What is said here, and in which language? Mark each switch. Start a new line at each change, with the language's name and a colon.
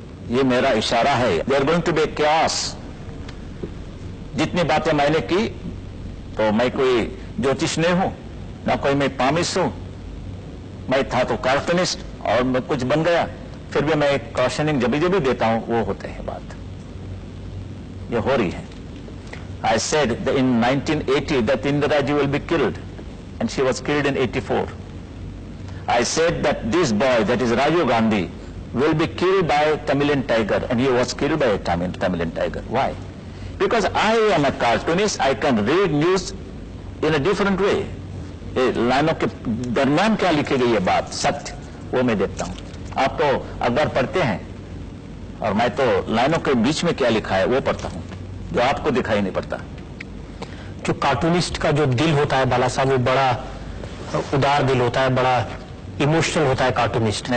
Hindi: ये मेरा इशारा है।
English: They are going to be chaos।
Hindi: जितनी बातें मैंने की, तो मैं कोई ज्योतिष नहीं हूं, ना कोई मैं पामिस्ट हूं, मैं था तो कार्टूनिस्ट और मैं कुछ बन गया, फिर भी मैं एक कॉशनिंग जब भी देता हूं वो होते हैं, बात ये हो रही है।
English: I said that in 1980 that Indira Ji will be killed, and she was killed in 84. I said that this boy, that is Rajiv Gandhi, will be killed by Tamilian tiger, and he was killed by a Tamilian tiger. Why? Because I am a cartoonist, I can read news in a different way.
Hindi: लाइनों के दरमियान क्या लिखी गई है बात, सत्य, वो मैं देखता हूँ। आप तो अखबार पढ़ते हैं और मैं तो लाइनों के बीच में क्या लिखा है वो पढ़ता हूँ, जो आपको दिखाई नहीं पड़ता। जो कार्टूनिस्ट का जो दिल होता है बाला साहब, वो बड़ा उदार दिल होता है, बड़ा इमोशनल होता है कार्टूनिस्ट।